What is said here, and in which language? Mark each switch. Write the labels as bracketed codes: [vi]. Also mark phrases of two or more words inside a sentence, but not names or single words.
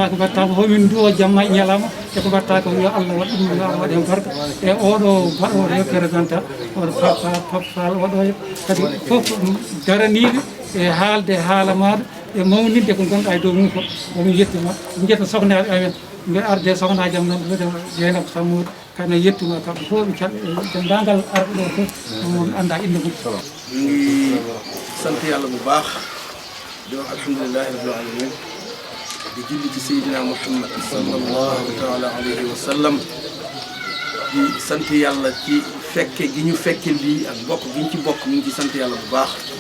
[ff] homin duwo jamma e ñalama eko mbatta ko yo Allah waɗ ɗum yo Allah waɗ hen barka e oɗo baɗoɗo représentant oɗo faal oɗo kadi fof daraniɓe e haalde haala maɗa e mawninde ko gonɗa e dow mum ko omin yettima jetta sohnaɓe amen mbe arde sohnaji am noon wiyete Dieynaba Sammour kane yettima kamɓe fof ɓe calɓe dendagal arɓe ɗo fof mon anda inde mum [wo] ñu ngi sant yàlla bu baax di wax [ar] الحمد لله رب العالمين [wo] di julli ci Seydina Muhammad [ar] صلى الله تعالى عليه وسلم [wo] di sant yàlla ci fekke gi ñu fekke lii ak bokk gi ñu ci bokk ñu ngi ci sant yàlla bu baax